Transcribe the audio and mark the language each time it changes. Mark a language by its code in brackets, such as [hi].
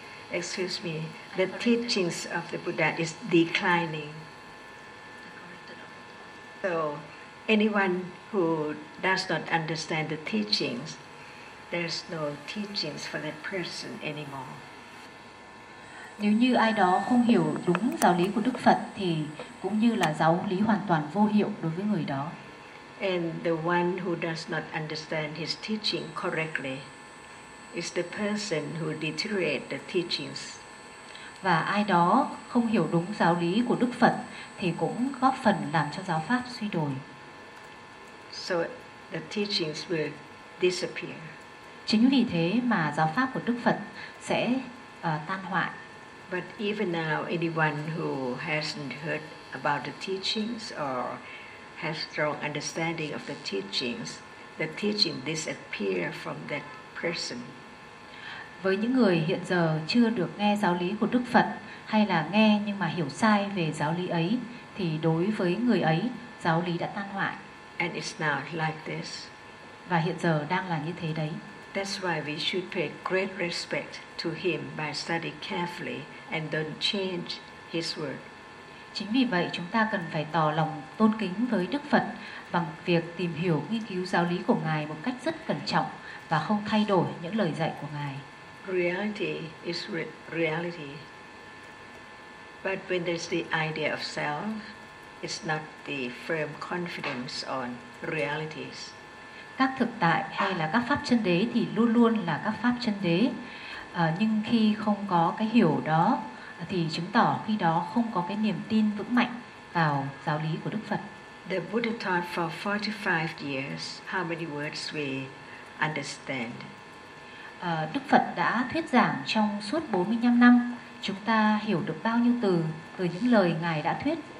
[en] Excuse me, the teachings of the Buddha is declining. So, anyone who does not understand the teachings, there's no teachings for that person anymore. [vi] Nếu như ai đó không hiểu đúng giáo lý của Đức Phật thì cũng như là giáo lý hoàn toàn vô hiệu đối với người đó. [en] And the one who does not understand his teaching correctly is the person who deteriorates the teachings. [vi] Và ai đó không hiểu đúng giáo lý của Đức Phật thì cũng góp phần làm cho giáo pháp suy đồi. [en] So the teachings will disappear. [vi] Chính vì thế mà giáo pháp của Đức Phật sẽ tan hoại. [en] But even now, anyone who hasn't heard about the teachings or has strong understanding of the teachings the teaching disappear from that person. [vi] Với những người hiện giờ chưa được nghe giáo lý của Đức Phật hay là nghe nhưng mà hiểu sai về giáo lý ấy, thì đối với người ấy, giáo lý đã tan hoại. [en] And it's now like this. [vi] Và hiện giờ đang là như thế đấy. [en] That's why we should pay great respect to him by study carefully and don't change his word. [vi] Chính vì vậy chúng ta cần phải tỏ lòng tôn kính với Đức Phật bằng việc tìm hiểu, nghiên cứu giáo lý của Ngài một cách rất cẩn trọng và không thay đổi những lời dạy của Ngài. [en] Reality is reality. But when there's the idea of self, it's not the firm confidence on realities. [vi] Các thực tại hay là các pháp chân đế thì luôn luôn là các pháp chân đế. Nhưng khi không có cái hiểu đó, thì chứng tỏ khi đó không có cái niềm tin vững mạnh vào giáo lý của Đức Phật. [en] The Buddha taught for 45 years how many words we understand. [vi] Đức Phật đã thuyết giảng trong suốt 45 năm. Chúng ta hiểu được bao nhiêu từ từ những lời Ngài đã thuyết?